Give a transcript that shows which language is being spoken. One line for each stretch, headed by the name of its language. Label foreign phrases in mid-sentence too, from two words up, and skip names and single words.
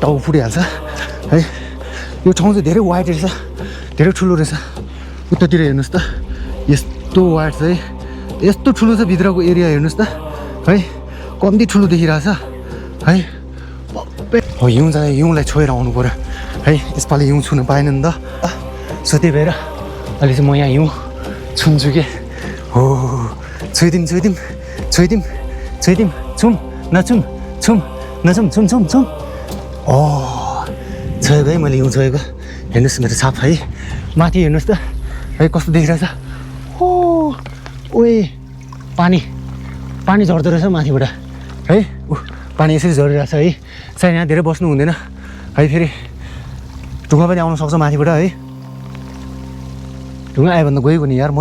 Nepali: टाउ फुटिहाल्छ है यो ठाउँ चाहिँ धेरै वाइड रहेछ धेरै ठुलो रहेछ उतातिर हेर्नुहोस् त यस्तो वाइड छ है यस्तो ठुलो छ भित्रको एरिया हेर्नुहोस् त है कम्ती ठुलो देखिरहेछ है हो हिउँ जाँदा हिउँलाई छोएर आउनु पऱ्यो है यसपालि हिउँ छुन पाएन नि त सो त्यही भएर अहिले चाहिँ म यहाँ हिउँ छुन्छु के हो छोइदिम छोइदिम छोइदिम छोइदिम छुम नछुम छुम नछुम छुम छुम छुम ओ छोएको है मैले हिउँ छोएको हेर्नुहोस् मेरो छाप है माथि हेर्नुहोस् त है कस्तो देखिरहेछ ओ ओए पानी पानी झर्दो रहेछ माथिबाट है पानी यसरी झरिरहेछ है सायद यहाँ धेरै बस्नु हुँदैन है फेरि ढुङ्गा पनि आउन सक्छ माथिबाट है ढुङ्गा आयो भने त गएको नि यार म